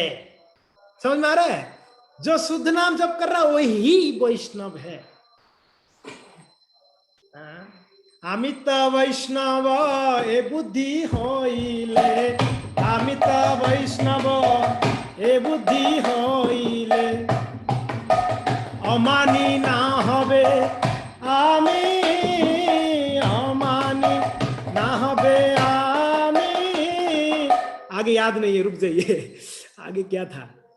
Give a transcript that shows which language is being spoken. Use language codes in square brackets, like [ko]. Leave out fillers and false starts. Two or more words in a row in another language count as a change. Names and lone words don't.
[hi] समझ में आ रहा है? जो शुद्ध नाम जप कर रहा है वही वैष्णव है। [bn] অমিত বৈষ্ণব এ বুদ্ধি হইলে, অমিত বৈষ্ণব এ বুদ্ধি হইলে, অমানী না হবে আমি, অমানী না হবে আমি। [hi] आगे याद नहीं है, रुक जाइए, आगे क्या था?